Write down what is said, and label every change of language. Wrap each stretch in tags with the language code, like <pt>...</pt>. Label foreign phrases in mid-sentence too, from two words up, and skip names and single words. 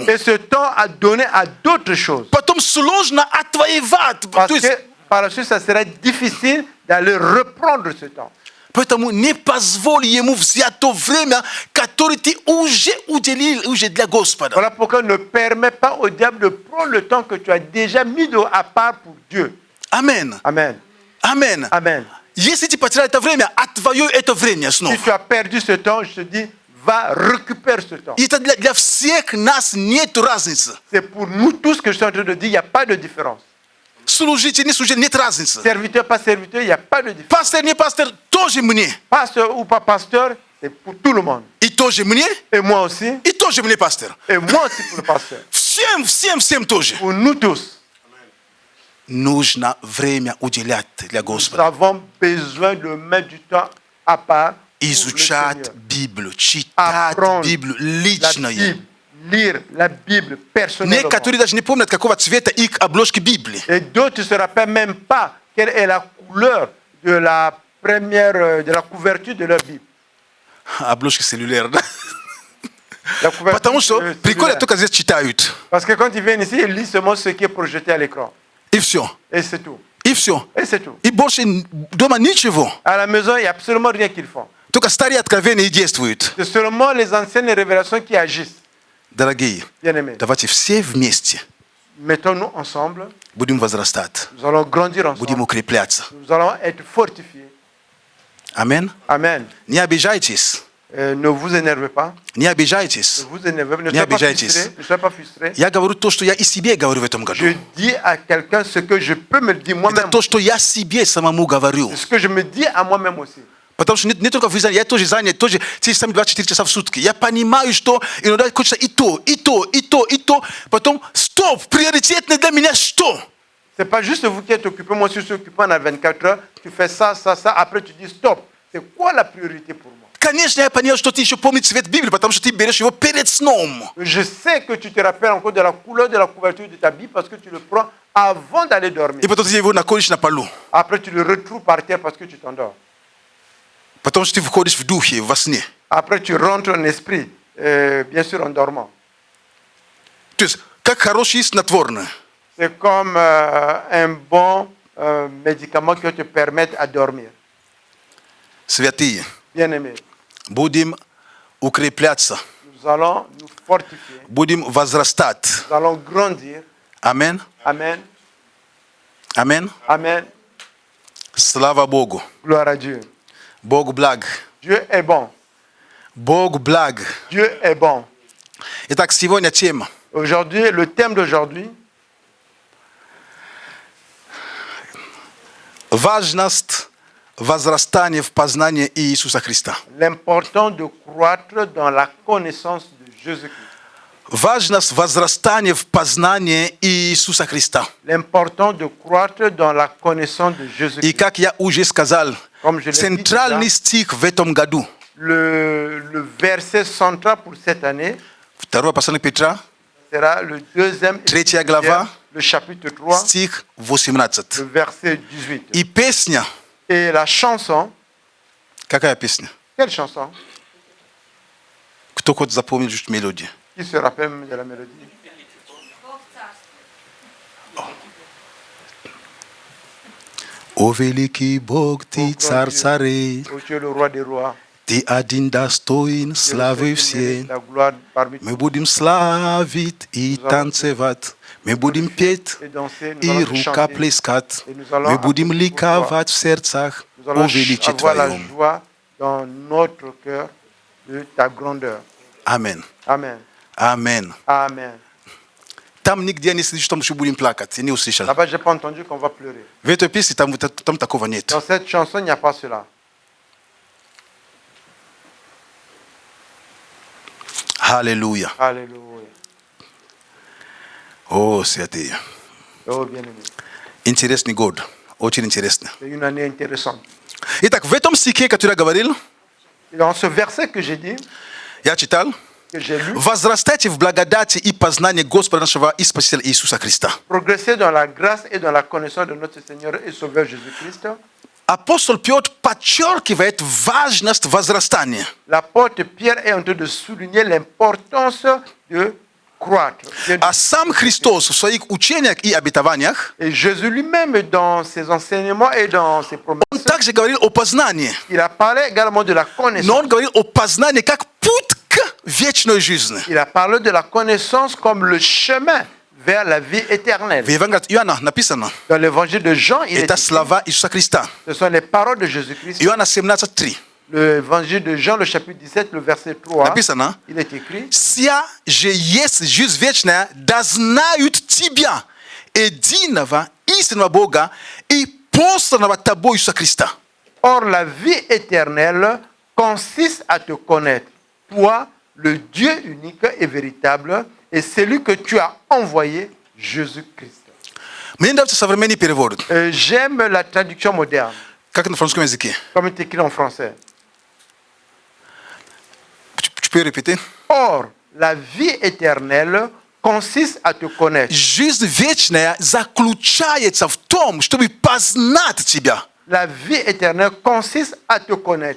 <fr>Et ce temps à donner à d'autres choses.</fr> <ru>Потом сложно отвоевать. То</ru> <fr>Parce</fr> <ru>есть,</ru> <fr>que par la suite, ça sera difficile d'aller reprendre ce temps.</fr> <ru>поэтому не позволь ему взять то время, которое ты уже уделил уже для Господа.</ru> <fr>Voilà pourquoi ne permets pas au diable de prendre le temps que tu as déjà mis à part pour Dieu. Amen. Amen. Amen. Amen.</fr> <ru>Если ты потерял это время, отвоюй это время снова.</ru> <fr>Si tu as perdu ce temps, je te dis, va récupérer ce temps.</fr> <ru>И это для всех нас нет разницы.</ru> <fr>C'est pour nous tous que je suis en train de dire, il n'y a pas de différence.</fr> <ru>Служитель, не служитель, нет разницы.</ru> <fr>Serviteur, pas serviteur, il n'y a pas de différence.</fr> <ru>Пастор, не пастор, тоже мне.</ru> <fr>Pasteur ou pas pasteur, c'est pour tout le monde.</fr> <ru>И тоже мне,</ru> <fr>Et moi aussi,</fr> <ru>и тоже мне пастор.</ru> <fr>et moi aussi pour le pasteur.</fr> <ru>Всем тоже.</ru> <fr>Pour nous tous,</fr> <ru>Нужно время уделять для</ru> <fr>nous</fr> <ru>Господа.</ru> <fr>avons besoin de mettre du temps à part pour le</fr> <ru>Изучать</ru> <fr>Seigneur.</fr> <ru>Библию, читать</ru> <fr>Apprendre</fr> <ru>Библию</ru> <fr>la</fr> <ru>личное.</ru> <fr>Bible, lire la Bible personnellement.</fr> <ru>Некоторые даже не помнят, какого цвета их обложки Библии.</ru> <fr>Et d'autres ne se rappellent même pas quelle est la couleur de la première, de la couverture de leur Bible.</fr> <ru>Обложки cellulaires, да?</ru> <fr>La couverture</fr> <ru>Потому что</ru> <fr>cellulaire.</fr> <ru>прикольно только здесь читают.</ru> <fr>Parce que quand ils viennent ici, ils lisent seulement ce qui est projeté à l'écran.</fr> <ru>И все.</ru> <fr>Et c'est tout.</fr> <ru>И все.</ru> <fr>Et c'est tout.</fr> <ru>И больше дома ничего.</ru> <fr>À la maison, il n'y a absolument rien qu'ils font.</fr> <ru>Только старые откровения действуют.</ru> <fr>C'est seulement les anciennes révélations qui agissent.</fr> <ru>Дорогие,</ru> <fr>Bien-aimés,</fr> <ru>давайте все вместе</ru> <fr>mettons-nous ensemble.</fr> <ru>будем возрастать,</ru> <fr>Nous allons grandir</fr> <ru>будем</ru> <fr>ensemble.</fr> <ru>укрепляться.</ru> <fr>Nous allons être fortifiés.</fr> <ru>Аминь.</ru> <fr>Amen.</fr> <ru>Не обижайтесь.</ru> <fr>Ne vous énervez pas.</fr> <ru>Не</ru> <fr>Ne</fr> <ru>обижайтесь.</ru> <fr>vous énervez pas. Ne</fr> <ru>Не</ru> <fr>soyez pas</fr> <ru>обижайтесь.</ru> <fr>frustrés. Ne soyez pas frustrés.</fr> <ru>Я говорю то, что я и себе говорю в этом году.</ru> <fr>Je dis à quelqu'un ce que je peux me dire</fr> <ru>Это</ru> <fr>moi-même.</fr> <ru>то, что я себе самому говорю.</ru> <fr>C'est ce que je me dis à moi-même aussi.</fr> <ru>Потому что не только вы знаете, я тоже занят, тоже те же самые 24 часа в сутки. Я понимаю, что иногда хочется и то, и то, и то, и то. Потом, стоп, приоритетно для меня что?</ru> <fr>C'est pas juste vous qui êtes occupé, moi aussi je suis occupé pendant 24 heures. Tu fais ça, ça, ça. Après tu dis stop. C'est quoi la priorité pour moi?</fr> <ru>Конечно, я понял, что ты еще помнишь цвет Библии, потому что ты берешь его перед сном.</ru> <fr>Je sais que tu te rappelles encore de la couleur de la couverture de ta Bible parce que tu le prends avant d'aller dormir.</fr> <ru>И потом ты его находишь на полу.</ru> <fr>Après tu le retrouves par terre parce que tu t'endors.</fr> <ru>Потому что ты входишь в духе, во сне.</ru> <fr>Après tu rentres en esprit, bien sûr en dormant.</fr> <ru>То есть, как хороший снотворный.</ru> <fr>C'est comme un bon médicament qui te permet à dormir.</fr> <ru>Святые,</ru> <fr>Bien-aimés,</fr> <ru>будем укрепляться,</ru> <fr>nous allons nous fortifier,</fr> <ru>будем возрастать.</ru> <fr>nous allons grandir.</fr> <ru>Аминь.</ru> <fr>Amen.</fr> <ru>Аминь.</ru> <fr>Amen.</fr> <ru>Слава Богу.</ru> <fr>Gloire à Dieu.</fr> <ru>Бог благ.</ru> <fr>Dieu est bon.</fr> <ru>Бог благ.</ru> <fr>Dieu est bon.</fr> <ru>Итак, сегодня тема.</ru> <fr>Aujourd'hui, le thème d'aujourd'hui,</fr> <ru>Важность возрастания в познании Иисуса Христа.</ru> <fr>l'importance de croître dans la connaissance de Jésus-Christ.</fr> <ru>Важность возрастания в познании Иисуса Христа.</ru> <fr>L'importance de croître dans la connaissance de</fr> <ru>И</ru> <fr>Jésus-Christ.</fr> <ru>как я уже сказал,</ru> <fr>Comme je l'ai dit</fr> <ru>центральный</ru> <fr>déjà,</fr> <ru>стих в этом году.</ru> <fr>le verset central pour cette année</fr> <ru>Второе послание Петра,</ru> <fr>sera le deuxième</fr> <ru>Третья</ru> <fr>épître,</fr> <ru>глава,</ru> <fr>le chapitre 3,</fr> <ru>стих 18.</ru> <fr>le verset 18.</fr> <ru>И песня.</ru> <fr>Et la chanson,</fr> <ru>Какая песня?</ru> <fr>quelle chanson?</fr> <ru>Кто хоть запомнил чуть мелодию?</ru> <fr>Qui se rappelle même de la mélodie?</fr> <ru>О великий Бог, ты царь царей,</ru> <fr>Oh, tu es le roi des rois.</fr> <ru>ты один достоин</ru> <fr>Tu es le</fr> <ru>славы</ru> <fr>seul qui</fr> <ru>всей.</ru> <fr>mérite la gloire parmi</fr> <ru>Мы</ru> <fr>tous.</fr> <ru>будем славить и танцевать, мы будем петь</ru> <fr>Et danser, nous</fr> <ru>и</ru> <fr>allons chanter.</fr> <ru>рукоплескать,</ru> <fr>Et nous allons</fr> <ru>мы будем</ru> <fr>applaudir pour toi.</fr> <ru>ликовать в сердцах</ru> <fr>Nous</fr> <ru>о</ru> <fr>allons</fr> <ru>величии</ru> <fr>avoir la</fr> <ru>Твоем.</ru> <fr>joie dans notre cœur de ta grandeur.</fr> <ru>Аминь.</ru> <fr>Amen.</fr> <ru>Аминь.</ru> <fr>Amen.</fr> <ru>Там нигде не слышишь, что мы будем плакать. Я не услышал.</ru> <fr>Là-bas, je n'ai pas entendu qu'on va pleurer.</fr> <ru>В этой песне там такого нет.</ru> <fr>Dans cette chanson, il n'y a pas cela.</fr> <ru>Аллилуйя.</ru> <fr>Alléluia.</fr> <ru>О, святые.</ru> <fr>Oh, bien-aimé.</fr> <ru>Интересный год. Очень интересно.</ru> <fr>C'est une année intéressante.</fr> <ru>Итак, в этом стихе, который я говорил,</ru> <fr>Et dans ce verset que j'ai dit,</fr> <ru>я читал,</ru> <fr>que j'ai lu.</fr> <ru>Возрастайте в благодати и познании Господа нашего и Спасителя Иисуса Христа.</ru> <fr>Progresser dans la grâce et dans la connaissance de notre Seigneur et Sauveur Jésus-Christ.</fr> <ru>Апостол Петр подчеркивает важность возрастания.</ru> <fr>L'apôtre Pierre est en train de souligner l'importance de croître.</fr> <ru>А сам Христос в своих учениях и обетованиях,</ru> <fr>Et Jésus lui-même, dans ses enseignements et dans ses promesses,</fr> <ru>он также говорил о познании.</ru> <fr>il a parlé également de la</fr> <ru>Но</ru> <fr>connaissance.</fr> <ru>он говорил о познании как путь к вечной жизни.</ru> <fr>Il a parlé de la connaissance comme le chemin vers la vie éternelle.</fr> <ru>В Евангелии от Иоанна написано,</ru> <fr>Dans l'évangile de Jean, il est</fr> <ru>это</ru> <fr>écrit,</fr> <ru>слова Иисуса Христа.</ru> <fr>ce sont les paroles de Jésus-Christ.</fr> <ru>Иоанна 17:3.</ru> <fr>L'évangile de Jean, le chapitre 17, le verset 3,</fr> <ru>Написано,</ru> <fr>il est écrit:</fr> <ru>«Сия же есть жизнь вечная, да знают Тебя, единого истинного Бога и посланного Тобой Иисуса Христа».</ru> <fr>Or, la vie éternelle consiste à te connaître, toi, le Dieu unique et véritable, et celui que tu as envoyé, Jésus-Christ.</fr> <ru>Мне нравится современный перевод.</ru> <fr>J'aime la traduction moderne,</fr> <ru>Как на французском языке?</ru> <fr>comme il est écrit en français. Tu peux répéter? Or, la vie éternelle consiste à te connaître.</fr> <ru>Жизнь вечная заключается в том, чтобы познать Тебя,</ru> <fr>La vie éternelle consiste à te connaître,</fr>